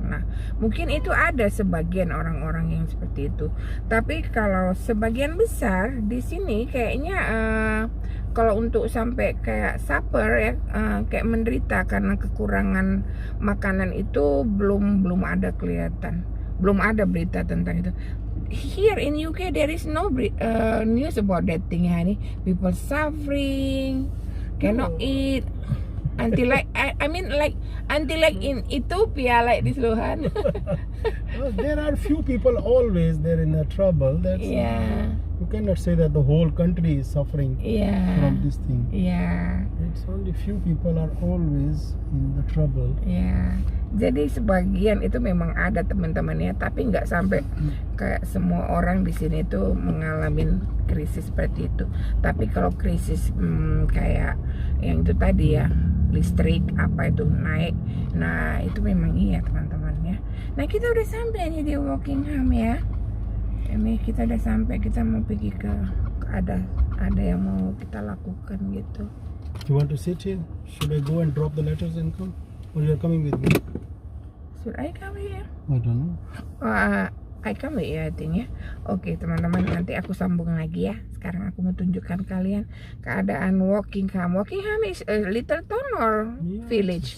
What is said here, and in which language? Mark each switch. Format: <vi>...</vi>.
<id>Nah, mungkin itu ada sebagian orang-orang yang seperti itu. Tapi kalau sebagian besar di sini kayaknya kalau untuk sampai kayak suffer ya, kayak menderita karena kekurangan makanan itu belum ada kelihatan, belum ada berita tentang itu.</id> <en>Here in UK there is no news about that thing, honey. People suffering, cannot eat until like until in Ethiopia like this, Lohan. There are few people always there in the trouble. That's you cannot say that the whole country is suffering from this thing. It's only few people are always in the trouble.</en> <id>Jadi sebagian itu memang ada teman-teman ya, tapi nggak sampai kayak semua orang di sini tuh mengalami krisis seperti itu. Tapi kalau krisis kayak yang itu tadi ya, listrik apa itu naik, nah itu memang iya teman-teman ya. Nah, kita udah sampai nih di Wokingham ya. Ini kita udah sampai, kita mau pergi ke ada yang mau kita lakukan gitu.</id> <en>You want to sit here? Should I go and drop the letters and come? Or you are coming with me? Should I come here? I don't know. I come here, I think</en> <id>ya. Oke teman-teman, nanti aku sambung lagi ya. Sekarang aku mau tunjukkan kalian keadaan Wokingham.</id> <en>Wokingham is a little town or village?</en>